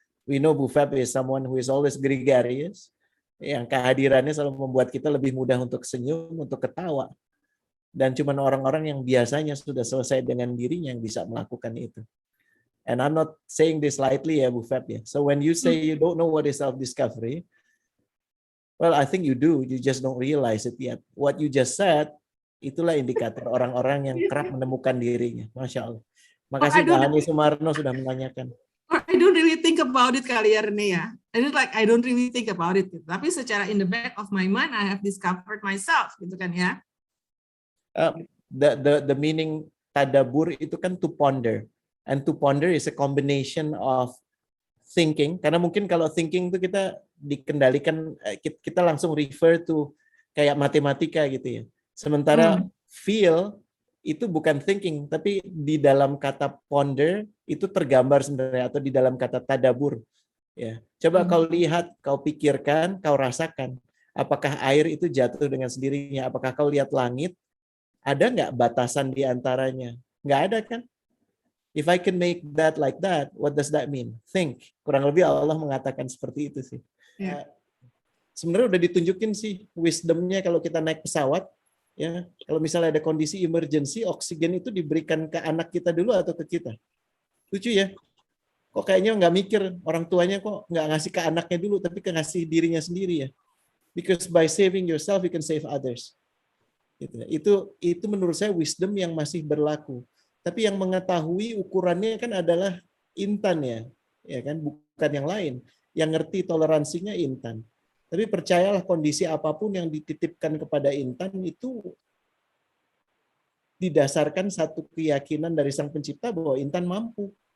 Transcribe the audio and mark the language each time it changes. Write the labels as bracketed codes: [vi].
[en] We know Bu Feb is someone who is always gregarious, [id] yang kehadirannya selalu membuat kita lebih mudah untuk senyum, untuk ketawa. Dan cuma orang-orang yang biasanya sudah selesai dengan dirinya yang bisa melakukan itu. [en] And I'm not saying this lightly [id] ya Bu Feb ya. [en] So when you say you don't know what is self-discovery, well, I think you do. You just don't realize it yet. What you just said, [id] itulah indikator orang-orang yang kerap menemukan dirinya. Masya Allah. Makasih Mbak Hani Sumarno sudah menanyakan. [en] I don't really think about it [id] kali ya Rene ya. [en] I don't really think about it. [id] Tapi secara [en] in the back of my mind, I have discovered myself, [id] gitu kan ya. [en] The meaning tadabur [id] itu kan [en] to ponder. And to ponder is a combination of thinking. [id] Karena mungkin kalau thinking itu kita dikendalikan, kita langsung [en] refer to [id] kayak matematika gitu ya. Sementara feel itu bukan thinking, tapi di dalam kata ponder itu tergambar sebenarnya, atau di dalam kata tadabur. Ya, coba kau lihat, kau pikirkan, kau rasakan. Apakah air itu jatuh dengan sendirinya? Apakah kau lihat langit? Ada nggak batasan di antaranya? Nggak ada kan? [en] If I can make that like that, what does that mean? Think. [id] Kurang lebih Allah mengatakan seperti itu sih. Yeah. Sebenarnya udah ditunjukin sih wisdomnya kalau kita naik pesawat. Ya, kalau misalnya ada kondisi emergency, oksigen itu diberikan ke anak kita dulu atau ke kita? Lucu ya? Kok kayaknya nggak mikir, orang tuanya kok nggak ngasih ke anaknya dulu, tapi ke ngasih dirinya sendiri ya. [en] Because by saving yourself, you can save others. [id] Itu menurut saya wisdom yang masih berlaku. Tapi yang mengetahui ukurannya kan adalah intan ya kan, bukan yang lain. Yang ngerti toleransinya intan. Tapi percayalah kondisi apapun yang dititipkan kepada intan itu didasarkan satu keyakinan dari Sang Pencipta bahwa intan mampu.